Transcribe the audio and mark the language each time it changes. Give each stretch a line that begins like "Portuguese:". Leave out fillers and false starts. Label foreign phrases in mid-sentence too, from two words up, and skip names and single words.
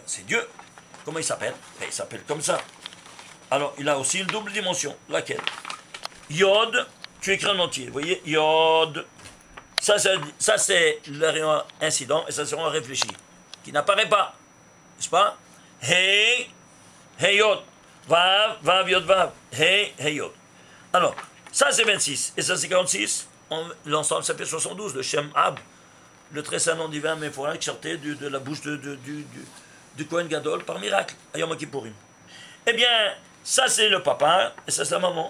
French: C'est Dieu. Comment il s'appelle? Il s'appelle comme ça. Alors, il a aussi une double dimension. Laquelle? Yod, tu écris en entier. Vous voyez? Yod. Ça c'est le rayon incident et ça c'est un réfléchi. Qui n'apparaît pas. N'est-ce pas?
Hebrew: Hey, hey Yod. Vav, Vav, Yod, Vav. Hey, hey Yod.
French: Alors, ça c'est 26 et ça c'est 46. L'ensemble s'appelle 72, le Shem Ab. Le très saint nom divin, mais il faudra sortir de la bouche du Kohen Gadol par miracle.
Hebrew: יום הכיפורים.
French: Eh bien, ça c'est le papa, et ça c'est la maman.